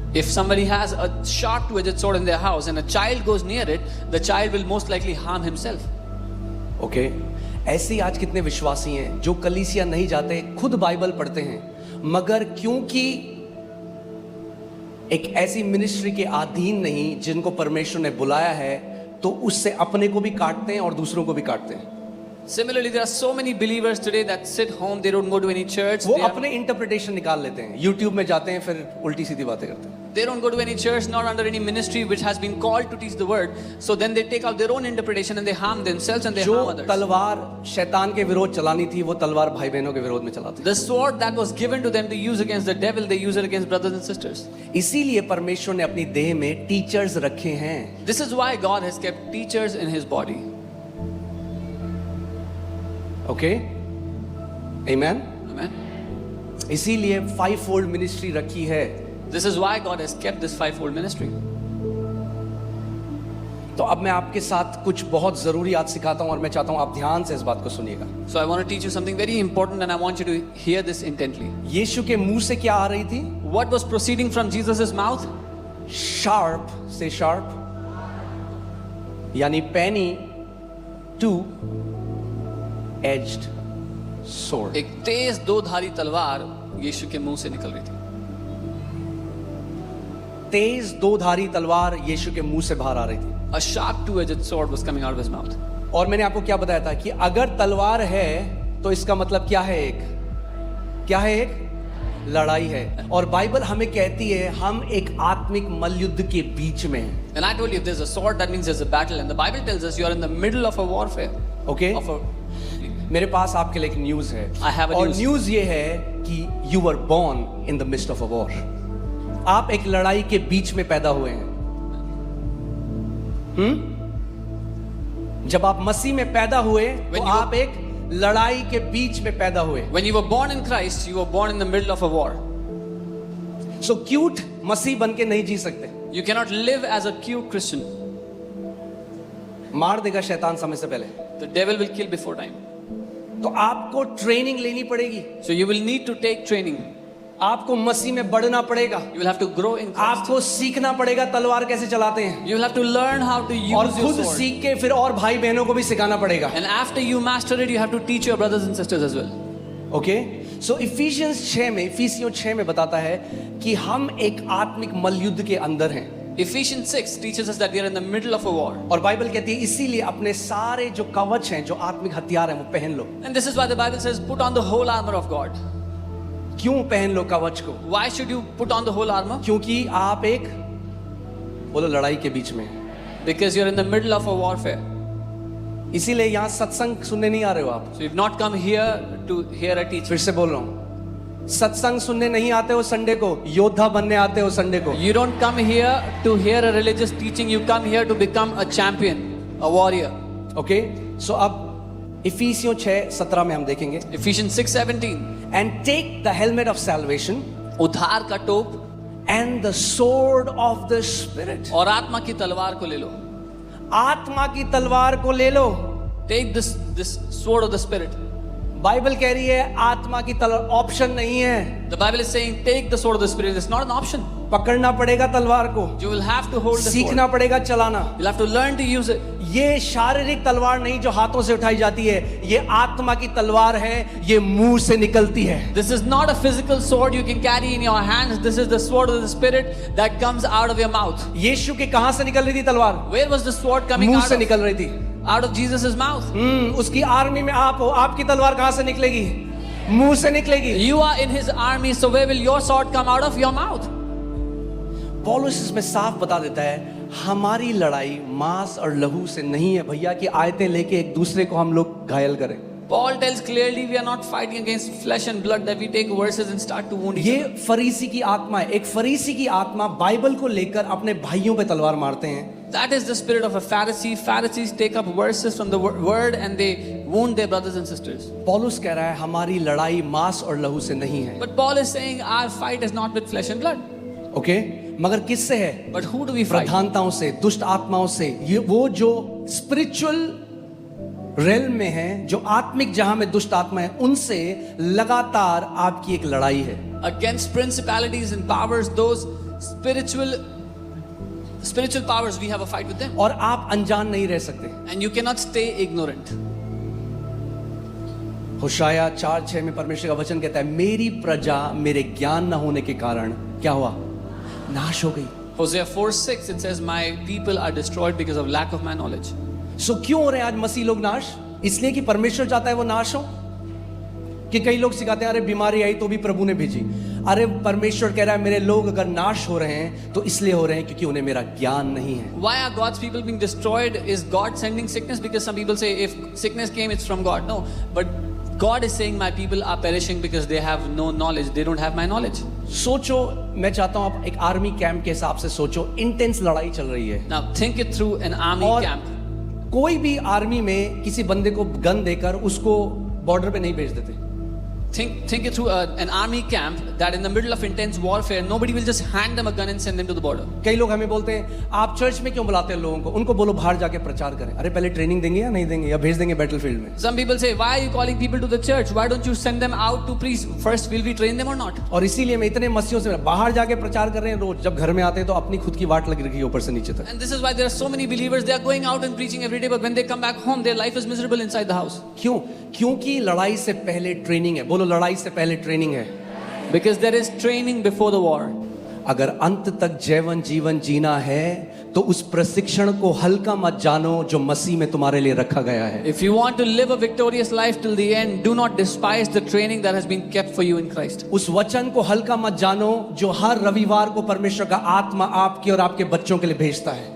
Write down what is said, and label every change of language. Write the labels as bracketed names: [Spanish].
[English] If somebody has a sharp two-edged sword in their house and a child goes near it, the child will most likely harm himself. [Hindi] Okay, ऐसे ही आज कितने विश्वासी हैं जो कलीसिया नहीं जाते, खुद बाइबल पढ़ते हैं, मगर क्योंकि एक ऐसी मिनिस्ट्री के अधीन नहीं जिनको परमेश्वर ने बुलाया है, तो उससे अपने को भी काटते हैं और दूसरों को भी काटते हैं। [English] Similarly, there are so many believers today that sit home, they don't go to any church. [Hindi] वो [English] They, [Hindi] अपने इंटरप्रिटेशन निकाल लेते हैं, यूट्यूब में जाते हैं, फिर उल्टी सीधी बातें करते हैं। [English] they don't go to any church, not under any ministry which has been called to teach the word. So then they take out their own interpretation and they harm themselves and they [Hindi] जो [English] harm others. [Hindi] तलवार शैतान के विरोध चलानी थी वो तलवार भाई बहनों के विरोध में चलाते हैं। [English] The sword that was given to them to use against the devil, they use it against brothers and sisters. [Hindi] इसीलिए परमेश्वर ने अपनी देह में टीचर्स रखे हैं। [English] This is why God has kept teachers in his body. [Hindi] Okay, amen. [English] Amen. [Hindi] इसीलिए 5-fold ministry रखी है। [English] This is why God has kept this fivefold ministry. [Hindi] तो अब मैं आपके साथ कुछ बहुत जरूरी आज सिखाता हूं और मैं चाहता हूं आप ध्यान से इस बात को सुनिएगा। [English] So I want to teach you something very important and I want you to hear this intently. [Hindi] यीशु के मुंह से क्या आ रही थी? [English] What was proceeding from Jesus' mouth? Sharp से sharp, यानी penny two edged sword. [Hindi] एक तेज दो धारी तलवार यीशु के मुंह से निकल रही थी। तेज दो धारी तलवार यीशु के मुंह से बाहर आ रही थी। [English] A sharp two-edged sword was coming out of his mouth. [Hindi] और मैंने आपको क्या बताया था कि अगर तलवार है तो इसका मतलब क्या है? क्या है? एक लड़ाई है। और बाइबल हमें कहती है हम एक आत्मिक मल्लयुद्ध के बीच में हैं। [English] And I told you if there's a sword that means there's a battle and the Bible tells us you are in the middle of a warfare. Okay, Of a, [Hindi] मेरे पास आपके लिए एक न्यूज है। [English] I have a [Hindi] और [English] news. News [Hindi] ये है कि [English] You were born in the mist of a war. [Hindi] आप एक लड़ाई के बीच में पैदा हुए हैं। जब आप मसीह में पैदा हुए तो [English] When you [Hindi] आप एक लड़ाई के बीच में पैदा हुए। [English] when you were born in Christ, you were born in the middle of a war. [Hindi] So cute मसीह बन के नहीं जी सकते। [English] You cannot live as a cute Christian. [Hindi] मार देगा शैतान समय से पहले। [English] The devil will kill before time. [Hindi] तो आपको ट्रेनिंग लेनी पड़ेगी, [English] So you will need to take training. [Hindi] आपको मसीह में बढ़ना पड़ेगा, [English] You will have to grow in Christ. [Hindi] आपको सीखना पड़ेगा तलवार कैसे चलाते हैं, [English] You will have to learn how to [Hindi] और [English] use your [Hindi] खुद [English] sword. [Hindi] सीख के फिर और भाई बहनों को भी सिखाना पड़ेगा। [English] And after you master it, you have to teach your brothers and sisters as well. Okay, [Hindi] सो इफिसियों 6 में बताता है कि हम एक आत्मिक मल्लयुद्ध के अंदर हैं। [English] Ephesians 6 teaches us that we are in the middle of a war. [Hindi] और बाइबल कहती है इसीलिए अपने सारे जो कवच हैं, जो आत्मिक हथियार हैं, वो पहन लो। [English] And this is why the Bible says, put on the whole armor of God. [Hindi] क्यों पहन लो कवच को? [English] Why should you put on the whole armor? [Hindi] क्योंकि आप एक बोलो लड़ाई के बीच में, [English] Because you're in the middle of a warfare. [Hindi] इसीलिए यहाँ सत्संग सुनने नहीं आ रहे हो आप। [English] So you've not come here to hear a teaching. [Hindi] फिर से बोल रहा हूँ, सत्संग सुनने नहीं आते हो संडे को, योद्धा बनने आते हो संडे को। [English] You don't come here to hear a religious teaching. You come here to become a champion, a warrior. [Hindi] Okay, सो अब इफिसियों 6:17 में हम देखेंगे, [English] Ephesians 6:17. And take the helmet of salvation [Hindi] उद्धार का टोप [English] And the sword of the spirit. [Hindi] और आत्मा की तलवार को ले लो. आत्मा की तलवार को ले लो। [English] Take this sword of the spirit. [Hindi] Bible कह रही है आत्मा की तलवार ऑप्शन नहीं है। [English] The Bible is saying take the sword of the spirit. It's not an option. [Hindi] पकड़ना पड़ेगा तलवार को, [English] You will have to hold the sword. [Hindi] सीखना पड़ेगा चलाना। [English] You'll have to learn to use it. [Hindi] ये शारीरिक तलवार नहीं जो हाथों से उठाई जाती है, ये आत्मा की तलवार है, ये मुंह से निकलती है। [English] This is not a physical sword you can carry in your hands. This is the sword of the spirit that comes out of your mouth. [Hindi] यीशु के कहां से निकल रही थी तलवार? [English] Where was the sword coming [Hindi] मुंह [English] out [Hindi] से [English] of? [Hindi] निकल रही थी। [English] Out of Jesus' mouth. [Hindi] उसकी आर्मी में आप हो, आपकी तलवार कहां से निकलेगी? मुंह से निकलेगी। [English] You are in his army, so where will your sword come out of? Your mouth. [Hindi] पौलुस इसमें साफ बता देता है हमारी लड़ाई मांस और लहू से नहीं है भैया कि आयतें लेके एक दूसरे को हम लोग घायल करें। [English] Paul tells clearly we are not fighting against flesh and blood that we take verses and start to wound each [Hindi] ये [English] other. [Hindi] फरीसी की आत्मा है। एक फरीसी की आत्मा बाइबल को लेकर अपने भाइयों पे तलवार मारते हैं। [English] That is the spirit of a Pharisee. Pharisees take up verses from the word and they wound their brothers and sisters. [Hindi] पौलुस कह रहा है हमारी लड़ाई मांस और लहू से नहीं है। [English] But Paul is saying our fight is not with flesh and blood. [Hindi] Okay, मगर किससे है? [English] But who do we fight? [Hindi] प्रधानताओं से, दुष्ट आत्माओं से। ये वो जो स्पिरिचुअल रेल में है, जो आत्मिक जहां में दुष्ट आत्मा है, उनसे लगातार आपकी एक लड़ाई है। [English] Against principalities and powers, those spiritual powers, we have a fight with them. [Hindi] और आप अनजान नहीं रह सकते। [English] And you cannot stay ignorant. [Hindi] होशाया 4:6 में परमेश्वर का वचन कहता है मेरी प्रजा मेरे ज्ञान न होने के कारण क्या हुआ? नाश हो गई। [English] Hosea 4:6 it says, my people are destroyed because of lack of my knowledge. [Hindi] सो क्यों हो रहे हैं आज मसीह लोग नाश? इसलिए कि परमेश्वर चाहता है वो नाश हो? कि कई लोग सिखाते हैं अरे बीमारी आई तो भी प्रभु ने भेजी। अरे परमेश्वर कह रहा है मेरे लोग अगर नाश हो रहे हैं तो इसलिए हो रहे हैं क्योंकि उन्हें मेरा ज्ञान नहीं है। [English] Why are God's people being destroyed? Is God sending sickness? Because some people say if sickness came it's from God. No, but God is saying my people are perishing because they have no knowledge. They don't have my knowledge. [Hindi] सोचो, मैं चाहता हूं आप एक army camp के हिसाब से सोचो, इंटेंस लड़ाई चल रही है। [English] Now think it through an army [Hindi] और [English] camp. [Hindi] कोई भी आर्मी में किसी बंदे को गन देकर उसको बॉर्डर पे नहीं भेज देते। [English] Think it through an army camp that in the middle of intense warfare, nobody will just hand them a gun and send them to the border. [Hindi] कई लोग हमें बोलते हैं आप चर्च में क्यों बुलाते हैं लोगों को? उनको बोलो बाहर जाके प्रचार करें। अरे पहले ट्रेनिंग देंगे या नहीं देंगे, या भेज देंगे बैटलफील्ड में? [English] Some people say, why are you calling people to the church? Why don't you send them out to preach? First, will we train them or not? [Hindi] और इसीलिए मैं इतने मसीहों से बाहर जाके प्रचार कर रहे हैं रोज, जब घर में आते हैं तो अपनी खुद की वाट लगी रखी है ऊपर से नीचे तक। [English] And this is why there are so many believers. They are going out and preaching every day, but when they come back home, their life is miserable inside the house. [Hindi] क्यों? क्योंकि लड़ाई से पहले ट्रेनिंग है। बोलो लड़ाई से पहले ट्रेनिंग है। [English] Because there is training before the war. [Hindi] अगर अंत तक जीवन जीना है तो उस प्रशिक्षण को हल्का मत जानो जो मसीह में तुम्हारे लिए रखा गया है। [English] If you want to live a victorious life till the end, do not despise the training that has been kept for you in Christ. [Hindi] उस वचन को हल्का मत जानो जो हर रविवार को परमेश्वर का आत्मा आपके और आपके बच्चों के लिए भेजता है।